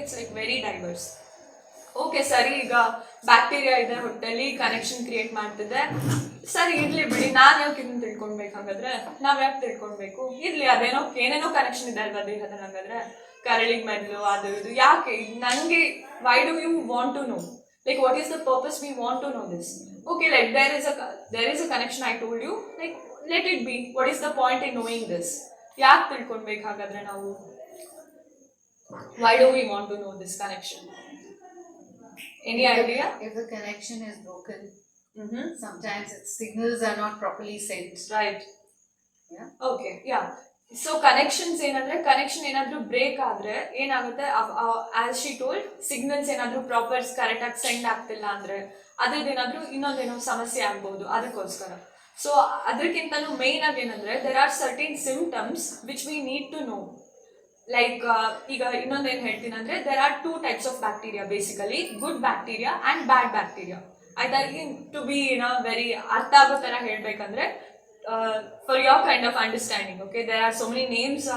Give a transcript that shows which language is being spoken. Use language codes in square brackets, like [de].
[en] It's like very diverse. [kn] Okay ಸರಿ, ಈಗ bacteria ಇದೆ ಹೊಟ್ಟೆಲಿ, ಕನೆಕ್ಷನ್ ಕ್ರಿಯೇಟ್ ಮಾಡ್ತಿದೆ. ಸರಿ ಇರ್ಲಿ ಬಿಡಿ, ನಾನ್ ಯಾಕೆ ಇದನ್ನ ತಿಳ್ಕೊಳ್ಬೇಕು? ಹಾಗಾದ್ರೆ ನಾವ್ ಯಾಕೆ ತಿಳ್ಕೊಳ್ಬೇಕು? ಇರ್ಲಿ, ಏನೇನೋ ಕನೆಕ್ಷನ್ ಇದೆ ಅಲ್ವಾ ದೇಹದಲ್ಲಿ. ಹಾಗಾದ್ರೆ ಕರಳಿಗೆ ಮೆದ್ಲು ಅದು ಇದು ಯಾಕೆ ನಂಗೆ? [en] Why do you want to know? Like, what is the purpose we want to know this? Okay, like there is a connection I told you. Like, let it be. What is the point in knowing this? [kn] ಯಾಕೆ ತಿಳ್ಕೊಳ್ಬೇಕು ಹಾಗಾದ್ರೆ ನಾವು? [en] Why do we want to know this connection? Any idea? If the connection is broken, sometimes its signals are not properly sent. Right. Yeah. Okay, yeah. [kn] So connections connection ಏನಾದ್ರೂ break ಆದ್ರೆ ಏನಾಗುತ್ತೆ? As she told, signals ಏನಾದ್ರೂ proper correct ಆಗಿ send ಆಗ್ತಿಲ್ಲ ಅಂದ್ರೆ ಅದ್ರದ್ದೇನಾದ್ರೂ ಇನ್ನೊಂದೇನೋ ಸಮಸ್ಯೆ ಆಗ್ಬಹುದು. ಅದಕ್ಕೋಸ್ಕರ ಸೊ ಅದಕ್ಕಿಂತಲೂ ಮೇನ್ ಆಗಿ ಏನಂದ್ರೆ [en] There are certain symptoms which we need to know. Like [kn] ಈಗ ಇನ್ನೊಂದೇನು ಹೇಳ್ತೀನಿ ಅಂದ್ರೆ [en] There are 2 types of bacteria basically, good bacteria and bad bacteria. [kn] ಆಯ್ತಾ? [en] to be very [kn] ಅರ್ಥ ಆಗೋ ತರ ಹೇಳ್ಬೇಕಂದ್ರೆ, [en] for your kind of understanding, okay, there are so many names.